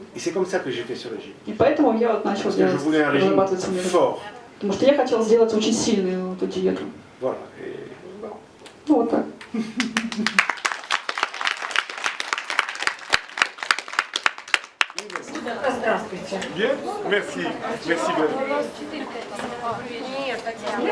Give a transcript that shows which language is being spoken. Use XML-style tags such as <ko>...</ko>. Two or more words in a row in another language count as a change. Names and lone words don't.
<fr>Et c'est comme ça que j'ai fait ce régime.</fr> <ru>И поэтому я вот начал</ru> <fr>Parce que je</fr> <ru>делать,</ru> <fr>voulais un régime</fr> <ru>разрабатывать свой метод.</ru> <fr>fort.</fr> <ru>Потому что я хотела сделать очень сильную эту диету.</ru> <fr>Voilà. Et bon.</fr> <ru>Ну вот так. Здравствуйте.</ru> <fr>Bien, merci. Merci bien.</fr> <ru>Нет, Татьяна.</ru>